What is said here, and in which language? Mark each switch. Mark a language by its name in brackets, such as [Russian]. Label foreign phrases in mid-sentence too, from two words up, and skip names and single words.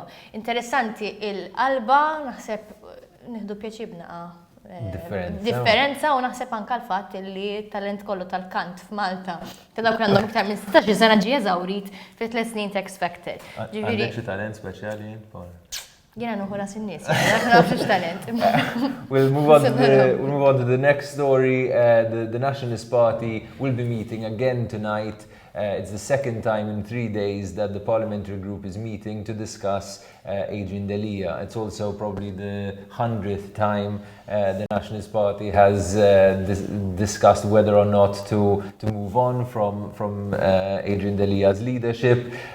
[Maltese] Interessanti il-qalba, naħseb nieħdu pjaċibna differenza u naħseb anke l-fatt li talent kollu tal-kant f'Malta ta' dawk għandhom iktar minn 16 sena ġie eżawrit fi 3 snin ta' X Factor. Għandek xi talent speċjali? Jiena nuħu ras in-nies, dak nafx talent. [English] We'll move on to the next story. The Nationalist Party will be meeting again tonight. It's the second time in 3 days that the parliamentary group is meeting to discuss Adrian Delia. It's also probably the 100th time the Nationalist Party has discussed whether or not to move on from Adrian Delia's leadership.